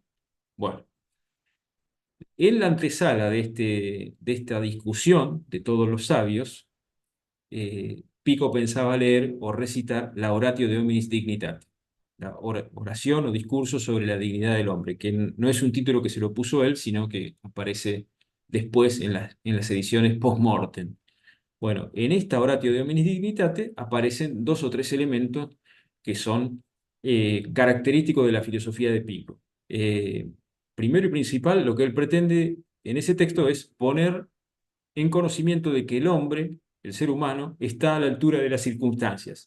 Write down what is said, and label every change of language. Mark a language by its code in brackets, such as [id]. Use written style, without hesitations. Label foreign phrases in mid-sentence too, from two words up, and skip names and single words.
[es] Bueno, en la antesala de esta discusión de todos los sabios, Pico pensaba leer o recitar la Oratio de Hominis Dignitate, la oración o discurso sobre la dignidad del hombre, que no es un título que se lo puso él, sino que aparece después en las ediciones post-mortem. Bueno, en esta Oratio de Hominis Dignitate aparecen dos o tres elementos que son característicos de la filosofía de Pico. Primero y principal, lo que él pretende en ese texto es poner en conocimiento de que el hombre, el ser humano, está a la altura de las circunstancias.